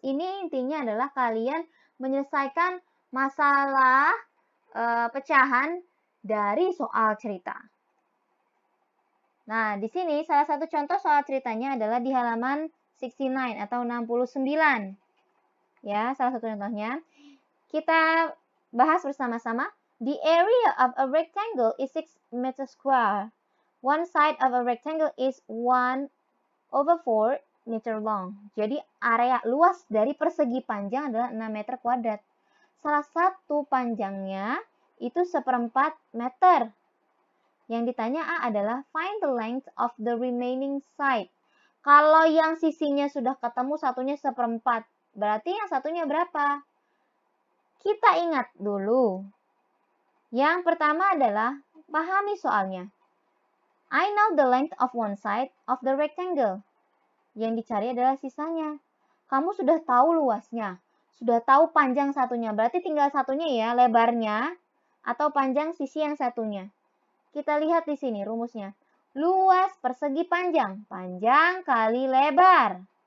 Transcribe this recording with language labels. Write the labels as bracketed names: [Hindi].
[Indonesian] Ini intinya adalah kalian menyelesaikan masalah pecahan dari soal cerita. Nah, di sini salah satu contoh soal ceritanya adalah di halaman 69 atau 69. Ya, salah satu contohnya. Kita bahas bersama-sama. [English] The area of a rectangle is 6 meters square. One side of a rectangle is 1/4 meter long. [Indonesian] Jadi area luas dari persegi panjang adalah 6 meter kuadrat. Salah satu panjangnya itu 1/4 meter. Yang ditanya A adalah [English] find the length of the remaining side. [Indonesian] Kalau yang sisinya sudah ketemu satunya 1/4, berarti yang satunya berapa? Kita ingat dulu. Yang pertama adalah pahami soalnya. [English] I know the length of one side of the rectangle. [Indonesian] Yang dicari adalah sisanya. Kamu sudah tahu luasnya, sudah tahu panjang satunya, berarti tinggal satunya ya, lebarnya atau panjang sisi yang satunya. Kita lihat di sini rumusnya. Luas persegi panjang, panjang kali lebar.